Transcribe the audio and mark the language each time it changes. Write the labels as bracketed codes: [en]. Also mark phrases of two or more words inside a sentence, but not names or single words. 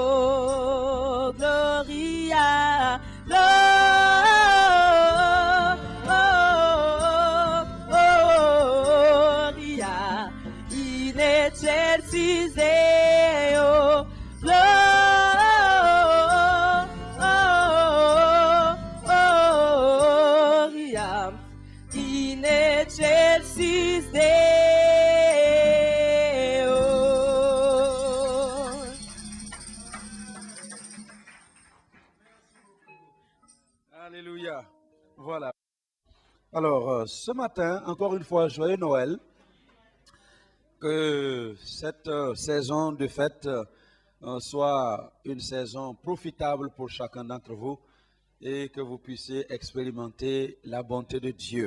[la] Gloria, Gloria in excelsis Deo. Gloria in excelsis Deo. [fr] Alléluia. Voilà. Alors, ce matin, encore une fois, joyeux Noël. Que cette saison de fête soit une saison profitable pour chacun d'entre vous et que vous puissiez expérimenter la bonté de Dieu.